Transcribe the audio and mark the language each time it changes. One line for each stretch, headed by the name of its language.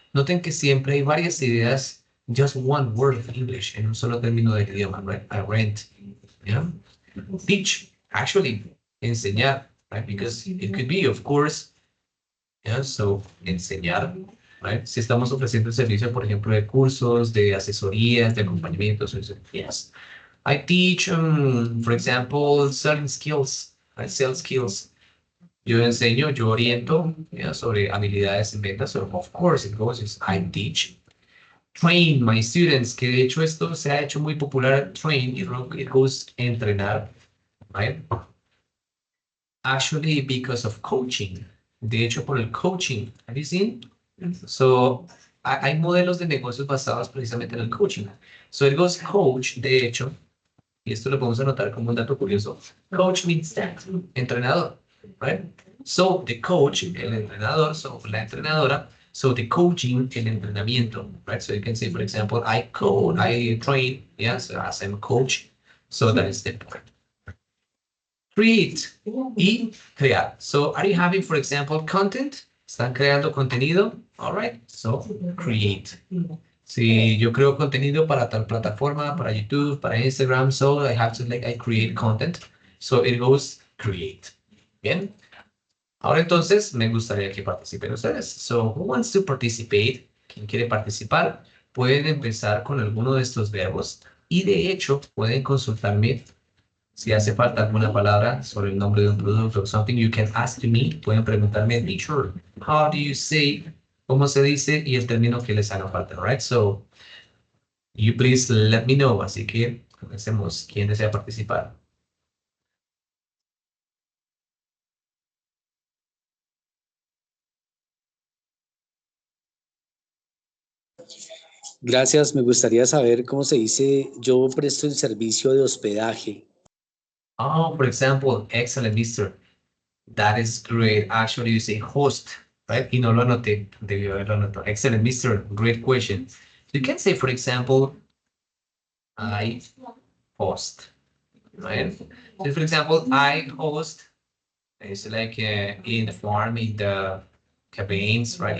Spanish: Noten que siempre hay varias ideas,
English: just one word of English,
Spanish: en un solo término del idioma, right?
English: I rent, yeah? Teach, actually, enseñar, right? Because it could be, of course, yeah, so enseñar, right?
Spanish: Si estamos ofreciendo servicio, por ejemplo, de cursos, de asesorías, de acompañamientos, yes.
English: I teach, for example, selling skills, right? Sales skills.
Spanish: Yo enseño, yo oriento, yeah, sobre habilidades en ventas.
English: So of course it goes is I teach. Train my students,
Spanish: que de hecho esto se ha hecho muy popular.
English: Train, it goes entrenar, right? Actually, because of coaching.
Spanish: De hecho, por el coaching.
English: Have you seen?
Spanish: So, hay modelos de negocios basados precisamente en el coaching.
English: So, it goes coach,
Spanish: de hecho, y esto lo podemos anotar como un dato curioso.
English: Coach means that, entrenador, right? So, the coach, el entrenador, so, la entrenadora, so, the coaching, el entrenamiento, right? So, you can say, for example, I train, yes, as I'm a coach. So, that is the point. Create y crear. So, are you having, for example, content?
Spanish: ¿Están creando contenido?
English: All right, so create.
Spanish: Si yo creo contenido para tal plataforma, para YouTube, para Instagram,
English: so I have to I create content. So it goes create. Bien.
Spanish: Ahora entonces me gustaría que participen ustedes.
English: So who wants to participate?
Spanish: ¿Quién quiere participar? Pueden empezar con alguno de estos verbos y de hecho pueden consultarme si hace falta alguna palabra sobre el nombre de un producto o something.
English: You can ask to me.
Spanish: Pueden preguntarme,
English: teacher, how do you say?
Spanish: ¿Cómo se dice? Y el término que les haga falta, right?
English: So you please let me know.
Spanish: Así que comencemos. ¿Quién desea participar? Gracias, me gustaría saber cómo se dice yo presto el servicio de hospedaje.
English: Oh, for example, excellent, mister. That is great. Actually, you say host, right?
Spanish: Y no lo anoté. Debió haberlo anotado.
English: Excellent, mister. Great question. You can say, for example, I host, right? So, for example, I host. It's like in the farm, in the cabins, right?